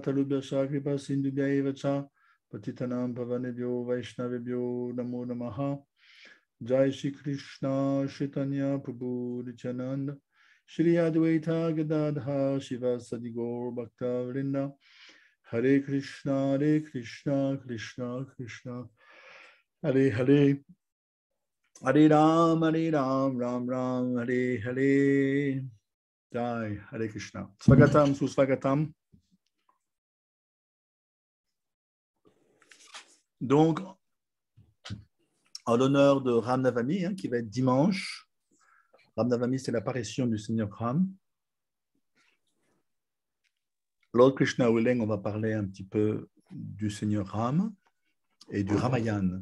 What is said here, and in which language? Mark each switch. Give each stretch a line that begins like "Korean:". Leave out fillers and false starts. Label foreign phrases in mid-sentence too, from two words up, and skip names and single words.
Sanskrit: Tarubhyasha Kripa Sindhubhya Evacha Patitanam Pavanebhyo Vaishnavebhyo Namo Namaha Jai Shri Krishna Chaitanya Prabhu Nityananda Shri Advaita Gadadha Shiva Sadi Gaur Bhakta Vrinda Hare Krishna Krishna Krishna Hare Hare Hare Ram Ram Ram Hare Hare Jai Hare Krishna Swagatam Suswagatam.
French: Donc, en l'honneur de Ram Navami, hein, qui va être dimanche. Ram Navami, c'est l'apparition du Seigneur Ram.
English: Lord Krishna willing,
French: on va parler un petit peu du Seigneur Ram et du Ramayana.